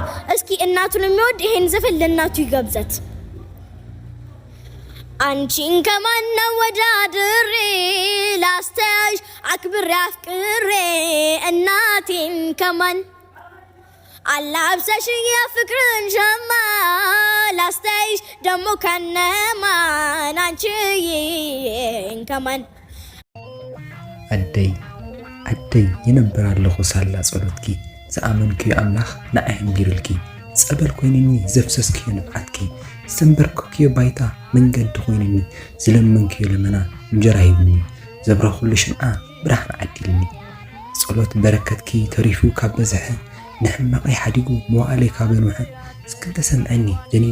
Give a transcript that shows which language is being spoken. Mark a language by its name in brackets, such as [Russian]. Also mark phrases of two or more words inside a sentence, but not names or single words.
[Amharic] እስኪ እናቱን የሚወድ ይሄን ዘፈን ለእናቱ ይጋብዛት። አንቺን ከማነው ወዳድሬ ላስተያይሽ አክብሬ አፍቅሬ እናቴን ከማን አላብሰሽ የፍቅርን ሸማ ላስተያይሽ ደሞ ከነማን አንቺን ከማን [Tigrinya] አደይ የነበራለሁ ሳላ ጸሎትኪ ዘአመንኪ አምላኽ ንዓይም ጊርልኪ ጸበል ኮይንኒ ዘፍሰስኪ ንብዓትኪ ዝተንበርክኪዮ ባይታ መንገዲ ኮይንኒ ዝለመንኪዮ ለመና እንጀራ ይብኒ ዘብረኹሉ ሽምዓ ብርሃን ዓዲልኒ ጸሎት በረከትኪ ተሪፉ ካብ በዝሐ ንሕማቐይ ሓዲጉ መዋእለይ ካብ በንውሐ እስክንተ ሰምዐኒ ጀኒነ